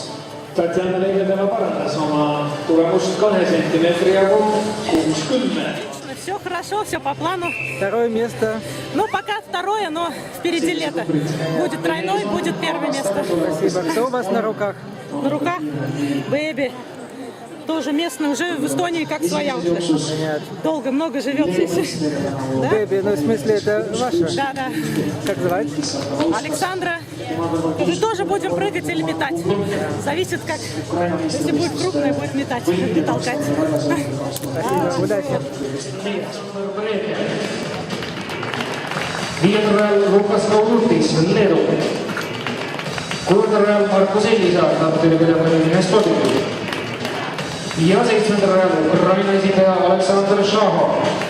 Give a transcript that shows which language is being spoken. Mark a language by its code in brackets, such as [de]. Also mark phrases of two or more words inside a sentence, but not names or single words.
[et] Tatjana Leedetova parandas oma tulemust 2 sentimeetri jagu 60. [ru] Все хорошо, все по плану. Второе место. Ну, пока второе, но впереди лето. Будет тройной, будет первое место. Спасибо. Кто у вас на руках? На руках Бэби. Тоже местный, уже в Эстонии как своя уже. Долго, много живет здесь. Да? Бэби, ну в смысле это ваша? Да, да. Как звать? Александра. Мы тоже будем прыгать или метать. Зависит как. Если будет крупная, будет метать, не толкать. Спасибо, удачи. [et] Viiendal Lukas Kaulutis, Leedu. 6. rajal Markus Ellisaar Tartu Ülikooli spordiklubis. Ja 7. rajal Ukraina esindaja Aleksandr Šahov.